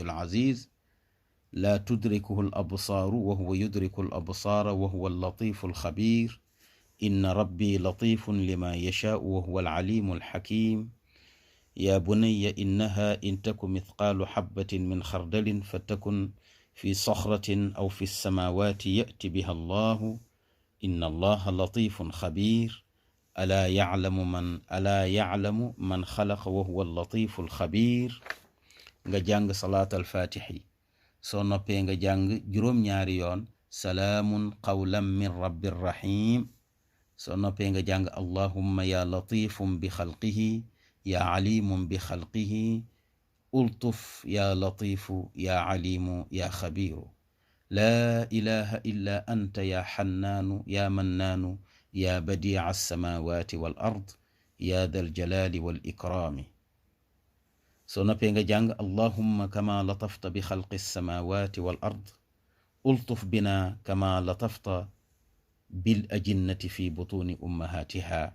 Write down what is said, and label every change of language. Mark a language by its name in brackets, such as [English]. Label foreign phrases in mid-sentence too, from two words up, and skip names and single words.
[Arabic] العزيز لا تدركه الأبصار وهو يدرك الأبصار وهو اللطيف الخبير إن ربي لطيف لما يشاء وهو العليم الحكيم يا بني إنها إن تك مثقال حبة من خردل فتكن في صخرة أو في السماوات يأت بها الله إن الله لطيف خبير ألا يعلم من خلق وهو اللطيف الخبير. [Wolof] nga jàng [Arabic] صلاة الفاتح, [Wolof] soo noppee nga jàng juróom-ñaari yoon [Arabic] سلام قولا من رب رحيم. [Wolof] soo noppee nga jàng [Arabic] اللهم يا لطيف بخلقه يا عليم بخلقه الطف يا لطيف يا عليم يا خبير لا إله إلا أنت يا حنان يا منان يا بديع السماوات والأرض يا ذا الجلال والإكرام. [Wolof] soo noppee nga jàng [Arabic] اللهم كما لطفت بخلق السماوات والأرض الطف بنا كما لطفت بالأجنة في بطون أمهاتها.